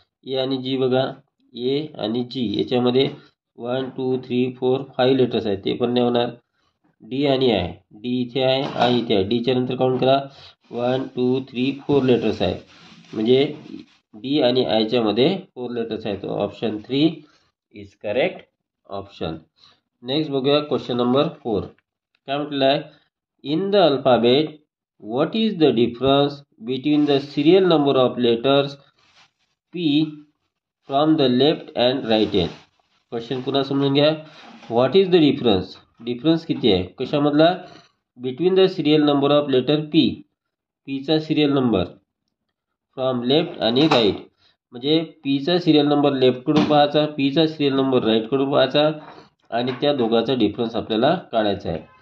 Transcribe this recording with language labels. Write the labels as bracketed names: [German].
[Marathi] ए आणि जी बघा, ए आणि जी याच्यामध्ये 1 2 3 4 5 लेटर्स आहेत, ते पण नाही होणार. डी आणि आय, डी इथे आहे, आय इथे आहे. डीच्या नंतर काउंट करा, 1 2 3 4 लेटर्स आहेत, म्हणजे डी आणि आयच्या मध्ये 4 लेटर्स आहेत. [English] Option 3 is correct option. [Marathi] Next बघूया क्वेश्चन नंबर 4. काय म्हटलं आहे, [English] In the alphabet what is the difference between the serial number of letters P from the left and right hand. [Marathi] Question पुन्हा समजून घ्या. [English] what is the difference, [Marathi] difference किती आहे कशामधला, [English] between the serial number of letter P, [Marathi] पीचा serial number, from left आणि right, म्हणजे पीचा serial number लेफ्टकडून पाहायचा, पीचा सिरियल नंबर राईटकडून पाहायचा आणि त्या दोघांचा डिफरन्स आपल्याला काढायचा आहे.